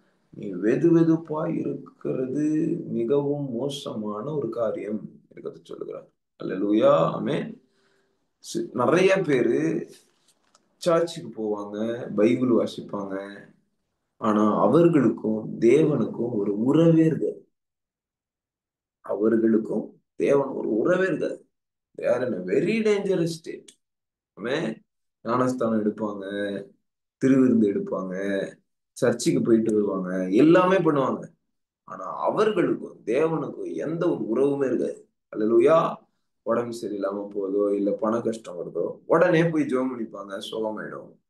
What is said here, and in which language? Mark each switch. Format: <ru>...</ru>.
<ta>நீ வெது வெதுப்பா இருக்கிறது மிகவும் மோசமான ஒரு காரியம் என்று சொல்லுகிறார். அல்லேலூயா. ஆமென். நிறைய பேரு சர்ச்சுக்கு போவாங்க, பைபிள் வாசிப்பாங்க, ஆனா அவர்களுக்கும் தேவனுக்கும் ஒரு உறவே இருக்காது. அவர்களுக்கும் தேவன் ஒரு உறவே இருக்காது.</ta> <en>They are in a very dangerous state.</en> <ta>ஞானஸ்தானம் எடுப்பாங்க, திருவிருந்து எடுப்பாங்க, சர்ச்சுக்கு போயிட்டு வருவாங்க, எல்லாமே பண்ணுவாங்க. ஆனா அவர்களுக்கும் தேவனுக்கும் எந்த ஒரு உறவுமே இருக்காது. அல்லேலூயா. உடம்பு சரியில்லாம போதோ, இல்ல பண கஷ்டம் வருதோ, உடனே போய் ஜெபம் பண்ணிப்பாங்க, சுகமாயிடும்.</ta>